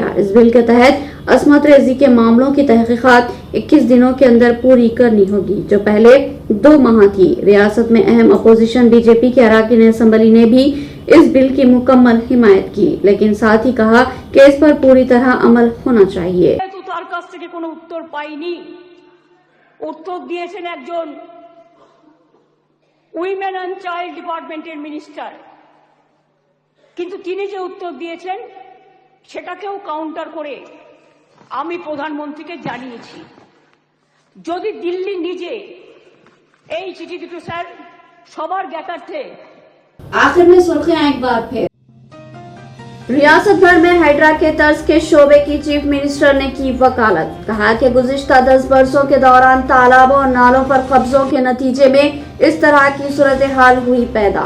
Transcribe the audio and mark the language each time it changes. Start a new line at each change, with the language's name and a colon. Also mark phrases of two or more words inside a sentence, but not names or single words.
Urdu: اس بل کے تحت عصمت ریزی کے معاملوں کی تحقیقات 21 دنوں کے اندر پوری کرنی ہوگی، جو پہلے 2 ماہ تھی۔ ریاست میں اہم اپوزیشن بی جے پی کے اراکین اسمبلی نے بھی اس بل کی مکمل حمایت کی، لیکن ساتھ ہی کہا کہ اس پر پوری طرح عمل ہونا چاہیے۔
Bangla: তার কাছ থেকে কোনো উত্তর পাইনি। উত্তর দিয়েছেন একজন
English: women and child department's minister,
Bangla: কিন্তু তিনি যে উত্তর দিয়েছেন সেটাকেও কাউন্টার করে আমি প্রধানমন্ত্রীকে জানিয়েছি। যদি দিল্লি নিজে এই চিঠি দুটো স্যার সবার জ্ঞাতার্থে।
Urdu: آخر میں سرخیاں ایک بار پھر، ریاست بھر میں ہائیڈرا کے طرز کے شعبے کی چیف منسٹر نے کی وکالت۔ کہا کہ گزشتہ 10 برسوں کے دوران تالابوں اور نالوں پر قبضوں کے نتیجے میں اس طرح کی صورتحال ہوئی پیدا۔